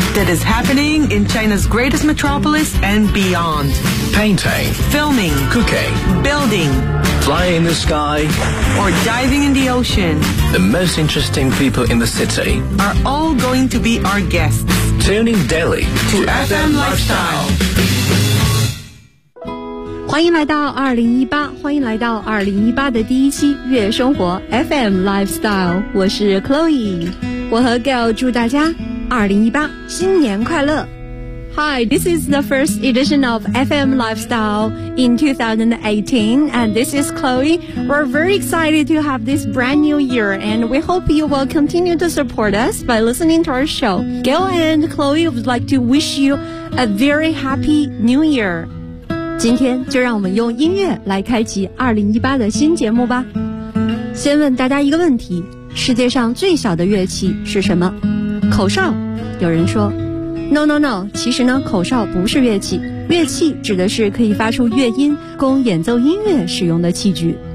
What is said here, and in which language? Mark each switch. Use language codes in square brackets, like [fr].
[en] that is happening in China's greatest metropolis and beyond. Painting, filming, cooking, building, flying in the sky, or diving in the ocean. The most interesting people in the city are all going to be our guests. Tuning daily to FM Lifestyle. [zh] 欢迎来到2018，欢迎来到2018的第一期月生活 FM Lifestyle， 我是 Chloe， 我和 Gail 祝大家2018新年快乐。 [en] Hi, this is the first edition of FM Lifestyle in 2018, and this is Chloe. We're very excited to have this brand new year, and we hope you will continue to support us by listening to our show. Gail and Chloe would like to wish you a very happy new year. [zh] 今天就让我们用音乐来开启2018的新节目吧。先问大家一个问题，世界上最小的乐器是什么？口哨。有人说 No, 其实呢，口哨不是乐器，乐器指的是可以发出乐音供演奏音乐使用的器具。